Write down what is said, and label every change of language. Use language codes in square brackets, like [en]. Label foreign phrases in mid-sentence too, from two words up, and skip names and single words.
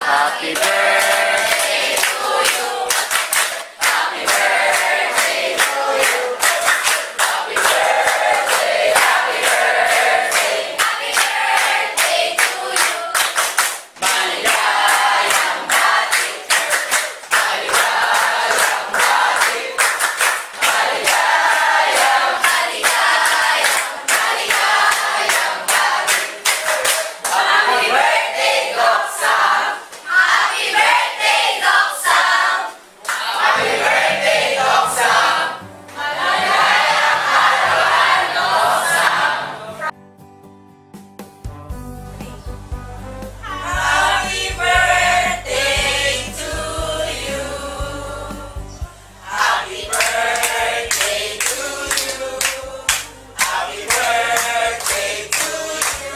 [en] Happy birthday to you. Happy birthday to you. Happy birthday, happy birthday, happy birthday to you. [tl] Maligayang bati. Maligayang bati. Maligayang, maligayang, maligayang bati. [en] Happy birthday, Doc Sam. Happy birthday, Doc Sam. Happy birthday, Doc Sam. [tl] Maligayang arawan, Doc Sam. [en] Happy birthday to you. Happy birthday to you. Happy birthday to you.